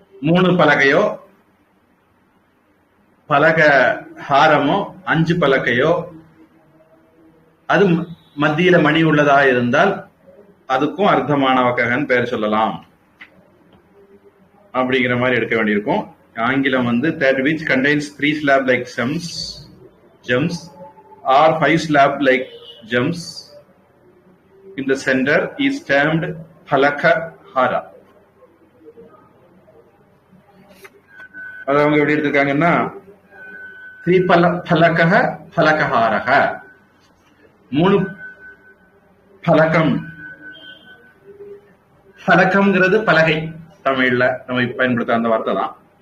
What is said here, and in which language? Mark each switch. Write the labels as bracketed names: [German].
[Tamil] 3 பலகையோ பலக ஹாரமோ 5 பலகையோ அது மத்தியில மணி உள்ளதா இருந்தால் அதுக்கும் அர்த்தமானவகன்னு பெயர் சொல்லலாம் அப்படிங்கிற மாதிரி எடுக்க வேண்டியிருக்கும். ஆங்கிலம் வந்து [English] that which contains 3 slab like gems or 5 slab like gems in the center is termed பலகஹாரா. [Tamil] அது அவங்க எப்படி எடுத்திருக்காங்கன்னா த்ரிபலகஹ பலகஹாரஹ 3 பலகம். பலகம்ங்கிறது பலகை. தமிழ்ல நம்ம பயன்படுத்த அந்த வார்த்தை தான்.